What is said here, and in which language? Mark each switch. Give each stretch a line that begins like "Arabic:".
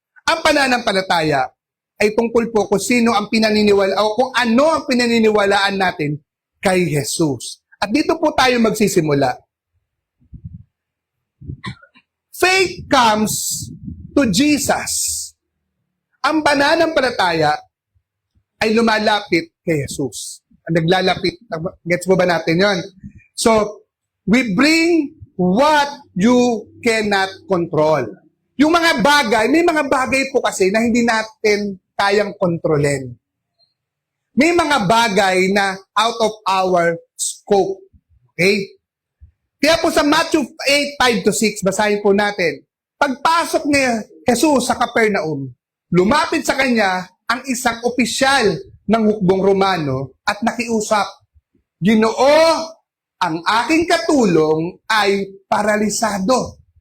Filipino: Ang pananampalataya ay tungkol po kung sino ang pinaniniwala o kung ano ang pinaniniwalaan natin kay Jesus. At dito po tayo magsisimula.
English: Faith comes to Jesus.
Filipino: Ang pananampalataya ay lumalapit kay Jesus. Naglalapit. Gets mo ba natin yon?
English: So, we bring what you cannot control.
Filipino: Yung mga bagay, may mga bagay po kasi na hindi natin kayang kontrolin. May mga bagay na
English: out of our scope. Okay?
Filipino: Kaya po sa Matthew 8:5-6, basahin po natin. Pagpasok ni Jesus sa Capernaum, lumapit sa kanya ang isang opisyal ng hukbong Romano at nakiusap, Ginoo, ang aking katulong ay paralisado.